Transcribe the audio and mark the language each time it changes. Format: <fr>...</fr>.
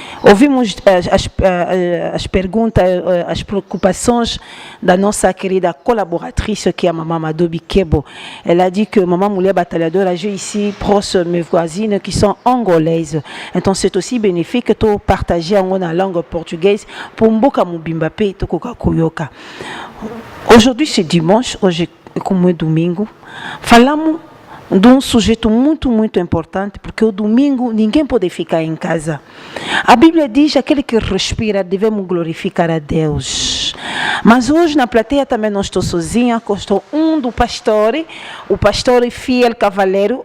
<pt>Ouvimos as perguntas, as preocupações da nossa querida colaboratrice que é a Maman Madobi Kebo.</pt> <fr>Elle a dit que Maman Mulher Batalhadora, j'ai ici proches mes voisines qui sont angolaises. Então c'est aussi bénéfique de partager en langue portugaise pour</fr> <ln>mboka mubimba pe tokoka kuyoka.</ln> <fr>Aujourd'hui c'est dimanche,</fr> <pt>hoje é como é domingo. Falamos de um sujeito muito importante, porque o domingo ninguém pode ficar em casa. A Bíblia diz que aquele que respira devemos glorificar a Deus. Mas hoje na plateia também não estou sozinha, estou do pastor, o pastor Fiel Cavaleiro.</pt>